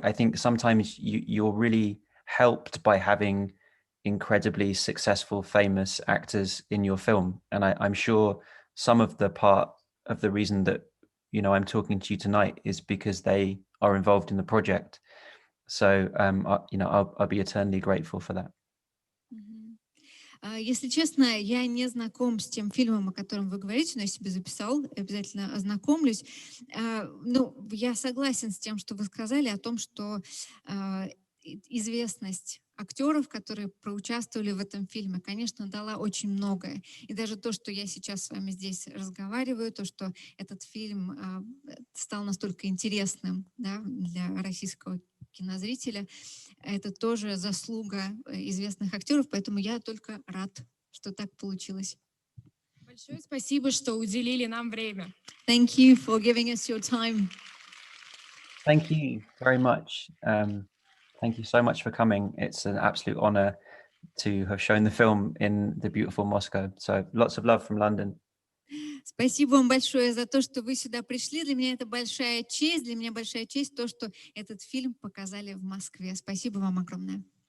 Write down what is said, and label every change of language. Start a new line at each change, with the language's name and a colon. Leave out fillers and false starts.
English: I think sometimes you're really helped by having incredibly successful, famous actors in your film. And I'm sure some of the part of the reason that, I'm talking to you tonight is because they are involved in the project. So, I'll be eternally grateful for that.
Russian: Если честно, я не знаком с тем фильмом, о котором вы говорите, но я себе записал, обязательно ознакомлюсь. Ну, я согласен с тем, что вы сказали о том, что известность актеров, которые проучаствовали в этом фильме, конечно, дала очень многое. И даже то, что я сейчас с вами здесь разговариваю, то, что этот фильм стал настолько интересным, да, для российского кинозрителя, это тоже заслуга известных актеров, поэтому я только рад, что так получилось. Большое спасибо, что уделили нам время.
English: Thank you for giving us your time. Thank you very much. Thank you so much for coming. It's an absolute honor to have shown the film in the beautiful Moscow. So lots of love from London.
Russian: Спасибо вам большое за то, что вы сюда пришли. Для меня это большая честь. Для меня большая честь то, что этот фильм показали в Москве. Спасибо вам огромное.